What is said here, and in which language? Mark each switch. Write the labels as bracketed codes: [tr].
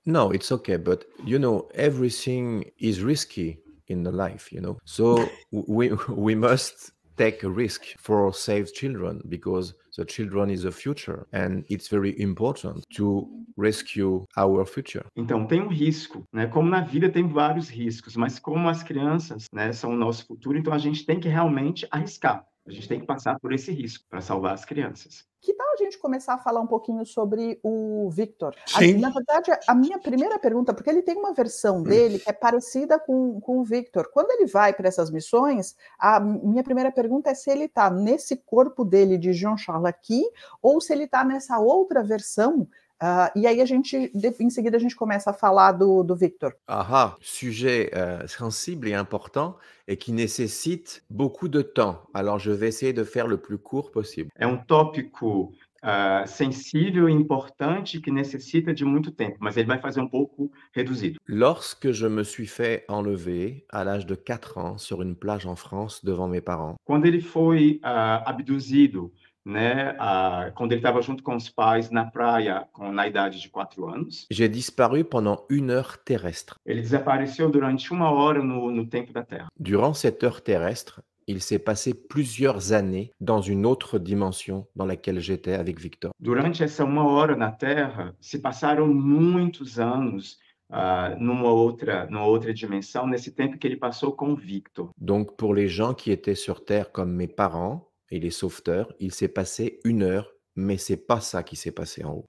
[en] No, it's okay, but everything is risky in the life, So we must take a risk for save children because the children is the future and it's very important to rescue our future. [pt] Então tem um risco, né? Como na vida tem vários riscos, mas como as crianças, né, são o nosso futuro, então a gente tem que realmente arriscar. A gente tem que passar por esse risco para salvar as crianças. Que tal a gente começar a falar um pouquinho sobre o Victor? Sim. Na verdade, a minha primeira pergunta, porque ele tem uma versão dele que é parecida com o Victor. Quando ele vai para essas missões, a minha primeira pergunta é se ele está nesse corpo dele de Jean-Charles aqui ou se ele está nessa outra versão. E aí em seguida a gente começa a falar do Victor. [fr] Sujet sensible et important et qui nécessite beaucoup de temps. Alors je vais essayer de faire le plus court possible. [pt] É um tópico sensível e importante que necessita de muito tempo, mas ele vai fazer um pouco reduzido. [fr] Lorsque je me suis fait enlever à l'âge de 4 ans sur une plage en France devant mes parents. [pt] Quando ele foi abduzido, né, quando ele estava junto com os pais na praia na idade de 4 anos. [fr] J'ai disparu pendant 1 heure terrestre. [pt] Ele desapareceu durante 1 hora no tempo da Terra. [fr] Durant cette heure terrestre, il s'est passé plusieurs années dans une autre dimension dans laquelle j'étais avec Victor. [pt] Durante essa 1 hora na Terra, se passaram muitos anos numa outra dimensão, nesse tempo que ele passou com o Victor. [fr] Donc pour les gens qui étaient sur Terre comme mes parents et les sauveteurs, il s'est passé 1 heure, mais c'est pas ça qui s'est passé en haut.